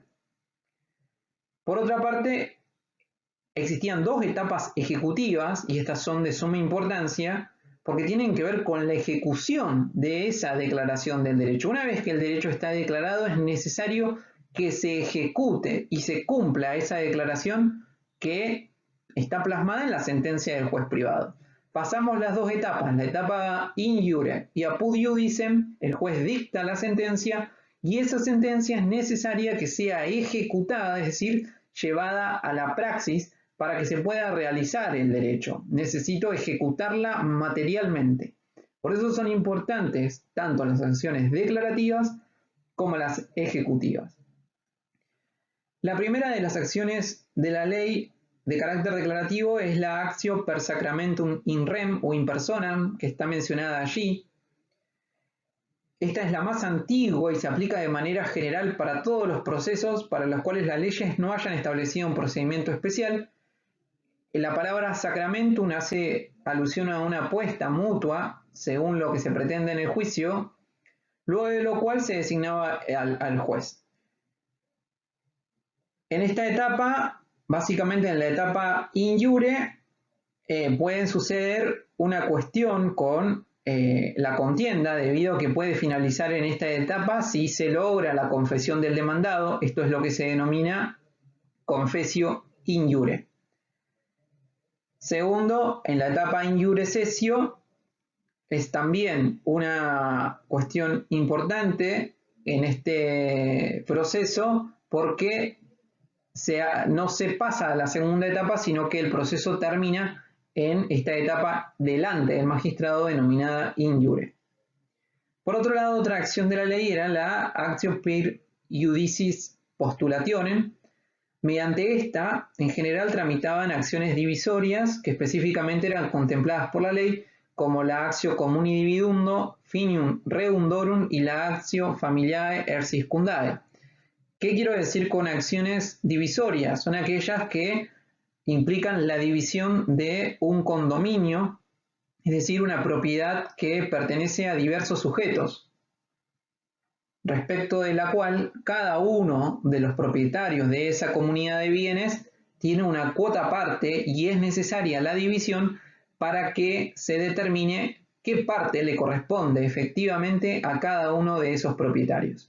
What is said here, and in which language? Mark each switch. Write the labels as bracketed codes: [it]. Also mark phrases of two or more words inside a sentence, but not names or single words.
[es] Por otra parte, existían 2 etapas ejecutivas, y estas son de suma importancia, porque tienen que ver con la ejecución de esa declaración del derecho. Una vez que el derecho está declarado, es necesario que se ejecute y se cumpla esa declaración que está plasmada en la sentencia del juez privado. Pasamos las 2 etapas, la etapa [la] in iure [es] y [la] apud iudicem, [es] el juez dicta la sentencia y esa sentencia es necesaria que sea ejecutada, es decir, llevada a la praxis para que se pueda realizar el derecho. Necesito ejecutarla materialmente. Por eso son importantes tanto las acciones declarativas como las ejecutivas. La primera de las acciones de la ley de carácter declarativo es la [la] actio per sacramentum in rem o in personam, [es] que está mencionada allí. Esta es la más antigua y se aplica de manera general para todos los procesos para los cuales las leyes no hayan establecido un procedimiento especial. La palabra sacramentum hace alusión a una apuesta mutua según lo que se pretende en el juicio, luego de lo cual se designaba al juez. En esta etapa, básicamente en la etapa [la] in iure, [es] puede suceder una cuestión con la contienda, debido a que puede finalizar en esta etapa si se logra la confesión del demandado. Esto es lo que se denomina [la] confessio in iure. [es] Segundo, en la etapa [la] in iure cessio, [es] es también una cuestión importante en este proceso porque no se pasa a la segunda etapa, sino que el proceso termina en esta etapa delante del magistrado denominada [la] in iure. [es] Por otro lado, otra acción de la ley era la [la] actio per iudicis postulationem. [es] Mediante esta, en general, tramitaban acciones divisorias que específicamente eran contempladas por la ley, como la [la] actio communi dividundo, finium redundorum [es] y la [la] actio familiae erciscundae. [es] ¿Qué quiero decir con acciones divisorias? Son aquellas que implican la división de un condominio, es decir, una propiedad que pertenece a diversos sujetos, respecto de la cual cada uno de los propietarios de esa comunidad de bienes tiene una cuota aparte y es necesaria la división para que se determine qué parte le corresponde efectivamente a cada uno de esos propietarios.